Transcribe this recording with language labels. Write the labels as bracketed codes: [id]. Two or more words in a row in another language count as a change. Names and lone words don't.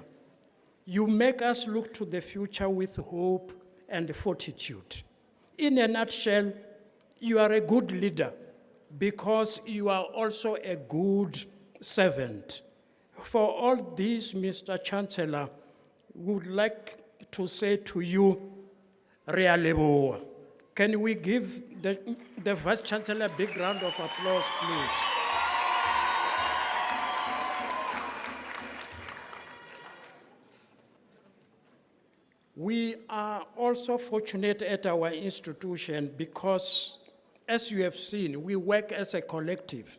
[en] You make us look to the future with hope and fortitude. In a nutshell, you are a good leader because you are also a good servant. For all this, Mr. Chancellor, we would like to say to you, [st] Re a leboha. [en] Can we give the Vice Chancellor a big round of applause, please? We are also fortunate at our institution because, as you have seen, we work as a collective.